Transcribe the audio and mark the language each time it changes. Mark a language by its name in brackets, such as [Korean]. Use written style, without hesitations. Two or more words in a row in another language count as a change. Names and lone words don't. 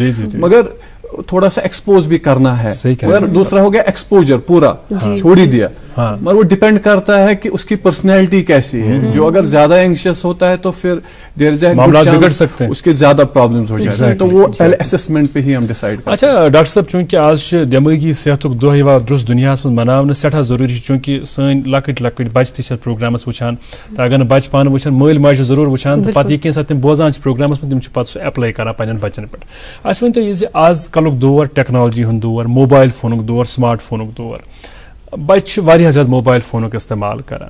[Urdu] مگر تھوڑا سا ایکسپوز بھی کرنا ہے. مگر دوسرا ہو گیا ایکسپوجر, پورا چھوڑ ہی دیا. مگر وہ ڈیپینڈ کرتا ہے کہ اس کی پرسنالٹی کیسی ہے. جو اگر زیادہ اینکشس ہوتا ہے تو پھر [English] there is a [Urdu] معاملات بگڑ سکتے ہیں, اس کے زیادہ پرابلمز ہو جاتے ہیں. تو وہ پہلے اسسمنٹ پہ ہی ہم ڈیسائڈ کرتے ہیں. [Kashmiri] اچھا ڈاکٹر صاحب, چونکہ آج دماغی صحتک دۄہ یِوان درست دُنیاہس منٛز مناونہٕ سٮ۪ٹھاہ ضروٗری, چونکہ سٲنۍ لۄکٕٹۍ لۄکٕٹۍ بچہِ تہِ چھِ اتھ پروگرامس وٕچھان. تہٕ اگر نہٕ بچہِ پانہٕ وٕچھن مٲلۍ ماجہِ چھِ ضروٗر وٕچھان, تہٕ پتہٕ یہِ کینٛہہ ساتہٕ تِم بوزان چھِ پروگرامس منٛز, تِم چھِ پتہٕ سُہ ایپلاے کران پننٮ۪ن بچن پٮ۪ٹھ. اَسہِ ؤنۍتو یہِ زِ آز کلُک دور ٹیکنالوجی ہُنٛد دور, موبایل فونُک دور, سمارٹ فونُک دور, بچہِ چھِ واریاہ زیادٕ موبایل فونُک استعمال کران.